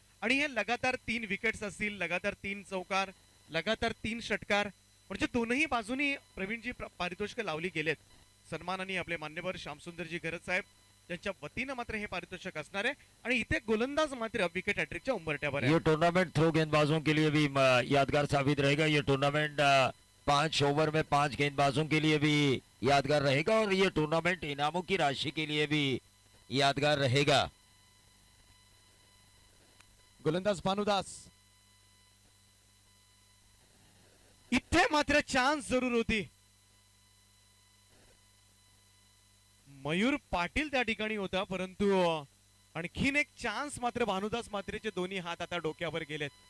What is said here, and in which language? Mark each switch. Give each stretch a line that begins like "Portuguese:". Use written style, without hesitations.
Marathi: आणि हे लगातार 3 विकेट्स असतील, लगातार 3 चौकार, लगातार 3 षटकार म्हणजे दोनही बाजूनी प्रवीणजी पारितोषिक लावली गेलेत. सन्मानाने आपले मान्यवर श्यामसुंदरजी घरत साहेब यांच्या वतीनं मात्र हे पारितोषिक असणार आहे. आणि इथे गोलंदाज मात्र विकेट हॅट्रिकच्या उंबरठ्यावर आहे.
Hindi: ये टूर्नामेंट थ्रो गेंदबाजों के लिए भी यादगार साबित रहेगा. ये टूर्नामेंट 5 ओवर में 5 गेंदबाजों के लिए भी यादगार रहेगा और ये टूर्नामेंट इनामों की राशि के लिए भी यादगार रहेगा.
Marathi: गोलंदाज भानुदास, इथे मात्र चान्स जरूर होती. मयूर पाटील त्या ठिकाणी होता, परंतु आणखीन एक चान्स मात्र भानुदास मात्रेचे दोन्ही हात आता डोक्यावर गेलेत.